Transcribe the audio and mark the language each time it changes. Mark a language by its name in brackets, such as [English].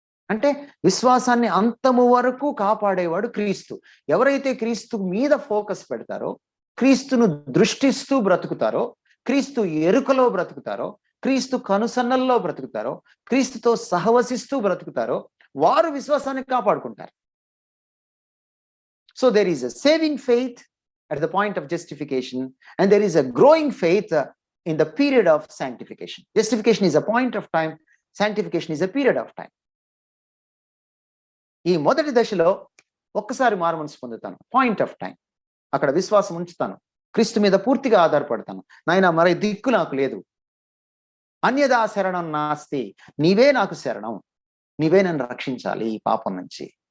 [Telugu] అంటే విశ్వాసాన్ని అంతము వరకు కాపాడేవాడు క్రీస్తు. ఎవరైతే క్రీస్తు మీద ఫోకస్ పెడతారో, క్రీస్తును దృష్టిస్తూ బ్రతుకుతారో, క్రీస్తు ఎరుకలో బ్రతుకుతారో, క్రీస్తు కనుసన్నల్లో బ్రతుకుతారో, క్రీస్తుతో సహవసిస్తూ బ్రతుకుతారో, వారు విశ్వాసాన్ని కాపాడుకుంటారు. [English] So there is a saving faith at the point of justification, and there is a growing faith in the period of sanctification. Justification is a point of time, sanctification is a period of time. [Telugu] ఈ మొదటి దశలో ఒక్కసారి మారు మనసు పొందుతాను, [English] Point of time. [Telugu] అక్కడ విశ్వాసం ఉంచుతాను, క్రీస్తు మీద పూర్తిగా ఆధారపడతాను. నాయన మరి దిక్కు నాకు లేదు, [Sanskrit] అన్యదా శరణం నాస్తి, [Telugu] నీవే నాకు శరణం, నీవే నన్ను రక్షించాలి ఈ పాపం నుంచి.